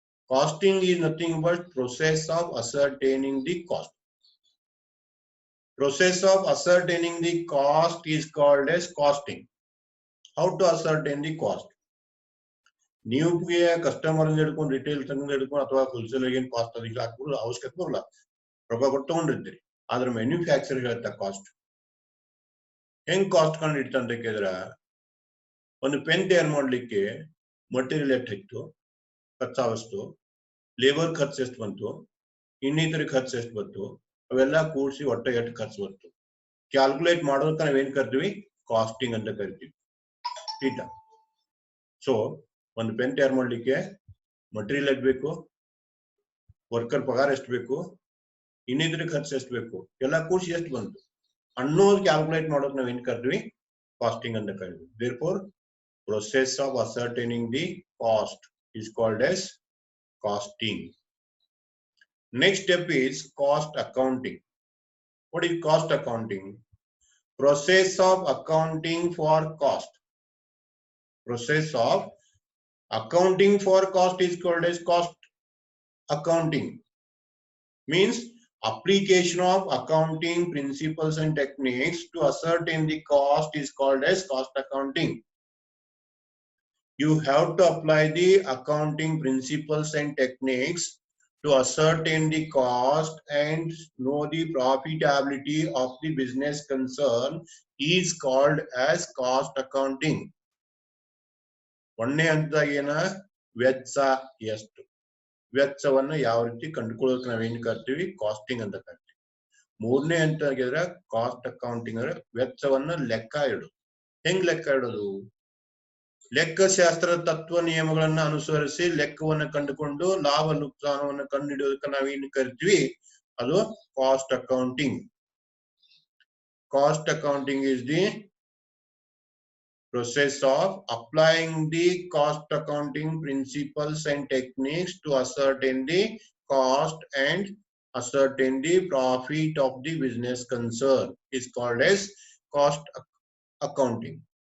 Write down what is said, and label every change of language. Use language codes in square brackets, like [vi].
[en] Costing is nothing but process of ascertaining the cost. Process of ascertaining the cost is called as costing. How to ascertain the cost? [kn] ನೀವು customer ಹಿಡ್ಕೊಂಡು retail ತಂಗ ಹಿಡ್ಕೊಂಡು ಅಥವಾ wholesaler ಏನ್ cost ಅದಕ್ಕೆ ಹಾಕ್ಬೋದು, ಅವಶ್ಯಕತೆ ಬರಲ್ಲ, ರೊಕ್ಕ ಕೊಟ್ಟು ತಗೊಂಡಿರ್ತೀರಿ. ಆದ್ರೆ ಮ್ಯಾನುಫ್ಯಾಕ್ಚರ್ ಹೇಳ್ತಾ ಕಾಸ್ಟ್ ಹೆಂಗ್ ಕಾಸ್ಟ್ ಕಂಡು ಇಡ್ತಂತ ಕೇಳಿದ್ರ ಒಂದು ಪೆನ್ ತಯಾರು ಮಾಡ್ಲಿಕ್ಕೆ ಮಟೀರಿಯಲ್ ಎಷ್ಟು ಇತ್ತು, ಕಚ್ಚಾ ವಸ್ತು, ಲೇಬರ್ ಖರ್ಚು ಎಷ್ಟು ಬಂತು, ಇನ್ನಿತರ ಖರ್ಚು ಎಷ್ಟು ಬಂತು, ಅವೆಲ್ಲ ಕೂಡಿಸಿ ಒಟ್ಟ ಎಷ್ಟು ಖರ್ಚು ಬಂತು ಕ್ಯಾಲ್ಕುಲೇಟ್ ಮಾಡೋದಕ್ಕೆ ನಾವೇನ್ ಕರಿತೀವಿ? ಕಾಸ್ಟಿಂಗ್ ಅಂತ ಕರಿತೀವಿ. ಈಟಾ. ಸೊ ಒಂದು ಪೆನ್ ತಯಾರು ಮಾಡ್ಲಿಕ್ಕೆ ಮಟೀರಿಯಲ್ ಎಷ್ಟು ಬೇಕು, ವರ್ಕರ್ ಪಗಾರ ಎಷ್ಟು ಬೇಕು, ಇನ್ನಿತರ ಖರ್ಚು ಎಷ್ಟು ಬೇಕು, ಎಲ್ಲ ಕೂಡಿಸಿ ಎಷ್ಟು ಬಂತು ಅನ್ನೋದು ಕ್ಯಾಲ್ಕುಲೇಟ್ ಮಾಡೋಕೆ ನಾವೇನ್ ಕರಿತೀವಿ? ಕಾಸ್ಟಿಂಗ್ ಅಂತ ಕರಿತೀವಿ. [en] Therefore, process of ascertaining the cost is called as costing. Next step is cost accounting. What is cost accounting? Process of accounting for cost. Process of accounting for cost is called as cost accounting. Means application of accounting principles and techniques to ascertain the cost is called as cost accounting. You have to apply the accounting principles and techniques to ascertain the cost and know the profitability of the business concern is called as cost accounting. [kn] ಒಂದನೇ ಹಂತದಾಗ ಏನ? ವೆಚ್ಚ ಎಷ್ಟು, ವೆಚ್ಚವನ್ನ ಯಾವ ರೀತಿ ಕಂಡುಕೊಳ್ಳೋಕೆ ನಾವೇನ್ ಕರಿತೀವಿ? ಕಾಸ್ಟಿಂಗ್ ಅಂತ ಕರಿತೀವಿ. ಮೂರನೇ ಹಂತ ಆಗಿದ್ರೆ ಕಾಸ್ಟ್ ಅಕೌಂಟಿಂಗ್ ಅಂದ್ರೆ ವೆಚ್ಚವನ್ನ ಲೆಕ್ಕ ಇಡೋದು. ಹೆಂಗ್ ಲೆಕ್ಕ ಇಡೋದು? ಲೆಕ್ಕಶಾಸ್ತ್ರದ ತತ್ವ ನಿಯಮಗಳನ್ನ ಅನುಸರಿಸಿ ಲೆಕ್ಕವನ್ನ ಕಂಡುಕೊಂಡು ಲಾಭ ನುಕ್ಸಾನವನ್ನು ಕಂಡುಹಿಡಿಯೋದಕ್ಕೆ ನಾವೇನ್ ಕರಿತೀವಿ? ಅದು cost accounting. [en] Cost accounting is the process of applying the cost accounting principles and techniques to ascertain the cost and ascertain the profit of the business concern is called as cost accounting.